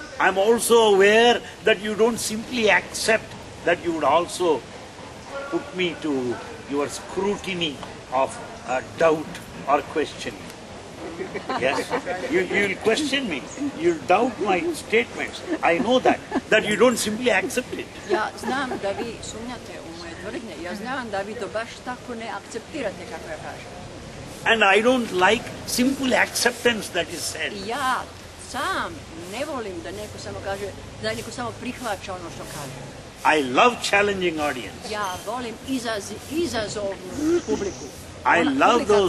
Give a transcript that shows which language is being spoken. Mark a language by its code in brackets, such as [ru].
[en] I'm also aware that you don't simply accept, that you would also put me to your scrutiny of doubt or questioning. Yes, you will question me. You doubt my statements. I know that you don't simply accept it. [hr] Ja znam da vi sumnjate u tvrdnje. Ja znam da vi to baš tako ne akceptirate kako ja kažem. [en] And I don't like simple acceptance that is said. [hr] I ja sam ne volim da neko samo kaže, da neko samo prihvaća ono što kaže. [en] I love challenging audience. [hr] Ja volim izazovnu publiku. [en] I love [hr] publika [en] those-